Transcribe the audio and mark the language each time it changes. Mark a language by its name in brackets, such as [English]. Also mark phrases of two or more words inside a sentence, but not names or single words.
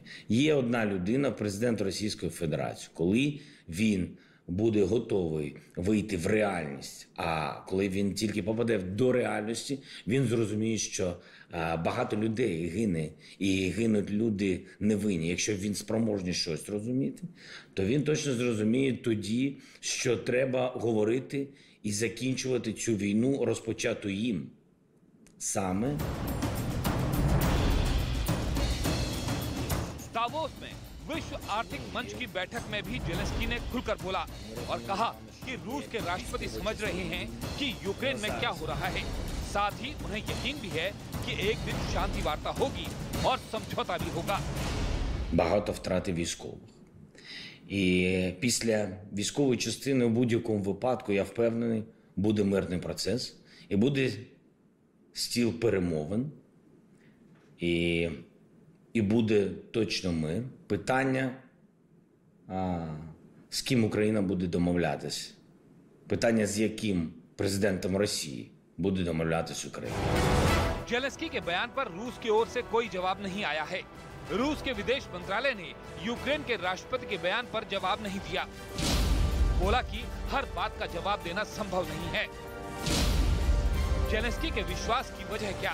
[Ukrainian] Є одна людина, президент Російської Федерації, коли він буде готовий вийти в реальність, а коли він тільки попаде до реальності, він зрозуміє, що багато людей гине, і гинуть люди невинні. Якщо він спроможний щось розуміти, то він точно зрозуміє тоді, що треба говорити і закінчувати цю війну, розпочату їм саме. [Hindi] दावोस में विश्व आर्थिक मंच की बैठक में भी ज़ेलेंस्की ने खुलकर बोला और कहा कि रूस के राष्ट्रपति समझ रहे हैं कि यूक्रेन में क्या हो रहा है। साथ ही उन्हें यकीन भी है कि एक दिन शांति वार्ता होगी और समझौता भी होगा। [Ukrainian] Багато втрати військових. І після військової частини у будь-якому випадку, я впевнений, буде мирний процес і буде стіл перемовин. І буде точно мир. Питання, з ким Україна буде домовлятися. Питання, з яким президентом Росії буде домовлятися Україна. [Hindi] ज़ेलेंस्की के बयान पर रूस की ओर से कोई जवाब नहीं आया है। रूस के विदेश मंत्रालय ने यूक्रेन के राष्ट्रपति के बयान पर जवाब नहीं दिया। बोला कि हर बात का जवाब देना संभव नहीं है। ज़ेलेंस्की के विश्वास की वजह क्या?